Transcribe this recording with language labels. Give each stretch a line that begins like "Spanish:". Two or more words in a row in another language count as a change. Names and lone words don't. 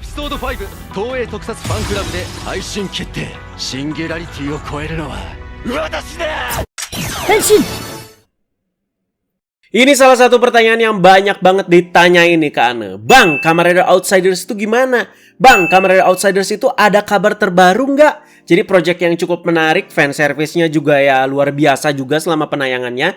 Japanese: ソード5東映特撮ファンクラブで配信決定。シンギュラリティを超えるのは私だ。 Henshin!
Indonesian: Ini salah satu pertanyaan yang banyak banget ditanyain nih ke Ane. Bang, Kamen Rider Outsiders itu gimana? Bang, Kamen Rider Outsiders itu ada kabar terbaru nggak? Jadi project yang cukup menarik, fanservice-nya juga ya luar biasa juga selama penayangannya.